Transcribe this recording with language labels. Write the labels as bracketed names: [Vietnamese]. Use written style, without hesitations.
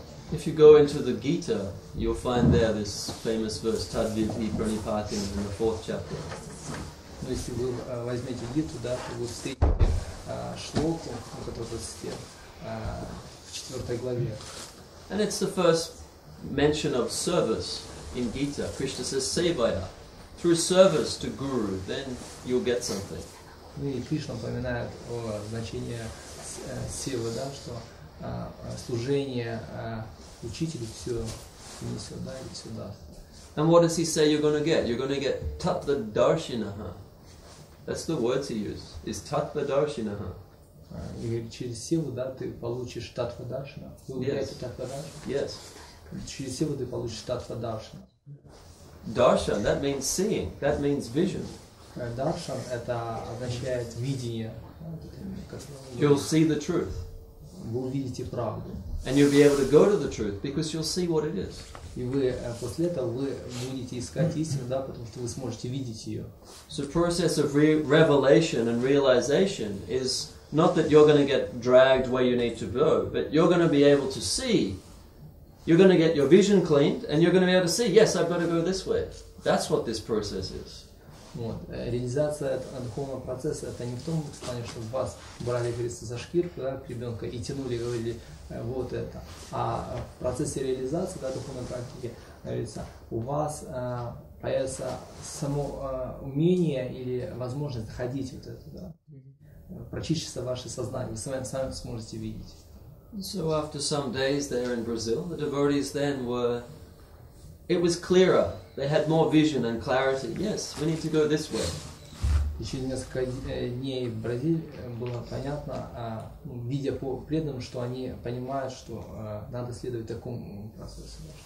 [English] If you go into the Gita, you'll find there this famous verse, Tadvidhi Pranipatim, in the 4th chapter. [Russian] Но если вы возьмете Гиту, да, то вы встретите шлоку, который в 4 главе. [English] And it's the first mention of service in Gita. Krishna says, Sevaya. Through service to Guru, then you'll get something. [Russian] И Кришна упоминает о значении севы, да, что служение учителю все несет, да, и все даст. [English] And what does he say you're going to get? You're going to get tattva darshinaha. That's the words he used, is tattva darshinaha. [Russian] И через севу, да, ты получишь татва даршина. Вы увидите татва даршина? [English] Yes. [Russian] Через севу ты получишь татва даршина. [English] Darshan, that means seeing, that means vision. [Russian] Даршан это означает видение. [English] You'll see the truth. [Russian] Вы увидите правду. [English] And you'll be able to go to the truth because you'll see what it is. [Russian] И вы после этого вы будете искать истину, да, потому что вы сможете видеть ее. [English] So the process of revelation and realization is not that you're going to get dragged where you need to go, but you're going to be able to see. You're going to get your vision cleaned, and you're going to be able to see, yes, I've got to go this way. That's what this process is. [Russian] Вот. Реализация духовного процесса это не в том плане, что вас брали, говорится, за шкирку, да, к ребенку и тянули, говорили вот это. А в процессе реализации, да, духовной практики, говорится, у вас появится само умение или возможность находить вот это, да, прочистится ваше сознание, вы сами сможете видеть. [English] So after some days there in Brazil, the devotees then were, it was clearer. They had more vision and clarity. Yes, we need to go this way. [Russian] Еще несколько дней в Бразилии было понятно, видя по преданным, что они понимают, что надо следовать такому процессу.